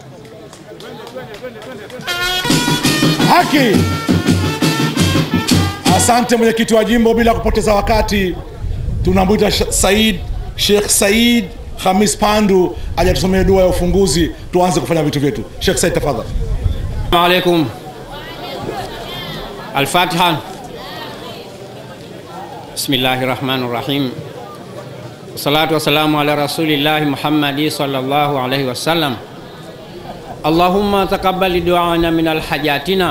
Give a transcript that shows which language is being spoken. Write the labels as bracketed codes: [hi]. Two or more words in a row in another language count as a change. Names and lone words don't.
[sw] Haki. Asante mwenyekiti wa jimbo. Bila kupoteza wakati tunamwita Sheikh Said Khamis Pandu aje tusomee dua ya ufunguzi, tuanze kufanya vitu vyetu. Sheikh Said, tafadhali. [ar] السلام عليكم. الفاتحة. بسم الله الرحمن الرحيم. والصلاة والسلام على رسول الله محمد صلى الله عليه وسلم. اللهم تقبل دعاءنا من حاجاتنا.